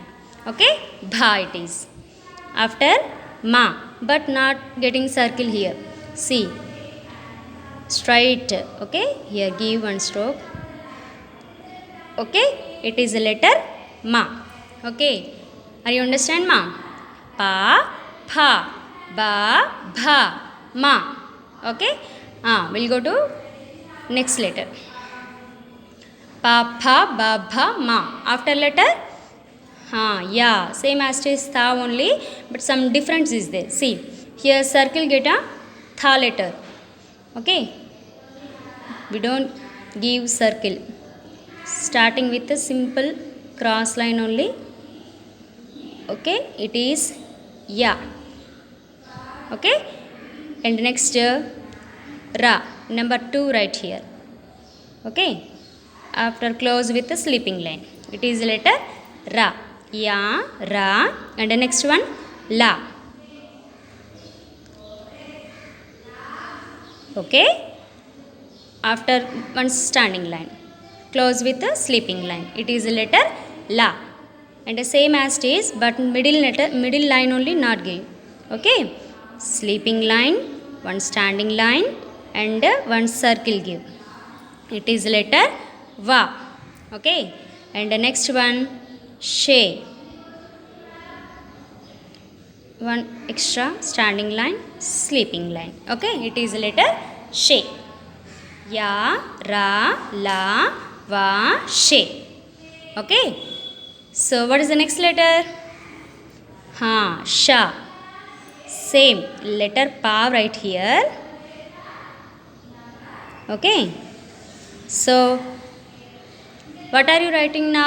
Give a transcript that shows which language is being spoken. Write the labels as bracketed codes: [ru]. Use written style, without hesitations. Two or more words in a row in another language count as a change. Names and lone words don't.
[en] Okay, bha it is. After ma, but not getting circle here. See, straight. Okay, here give one stroke. Okay, it is a letter ma. Okay, are you understand ma? Pa, pha, ba, bha, ma. Okay, we'll go to next letter. pa, pha, ba, bha, ma. After letter, yeah, same as it is tha only, but some difference is there. See, here circle get a tha letter. Okay, we don't give circle. Starting with a simple cross line only. Okay, it is ya. Okay, and next ra, number 2 right here. Okay, after close with a sleeping line, it is letter ra, ya, ra, and the next one la. Okay, after one standing line, close with a sleeping line, it is a letter la, and the same as it is, but middle line only not give. Okay, sleeping line, one standing line, and one circle give, it is letter va. Okay, and the next one she, one extra standing line, sleeping line. Okay, it is letter she, ya, ra, la, va, she. Okay, so what is the next letter? Sha, same letter pa right here. Okay, so what are you writing now?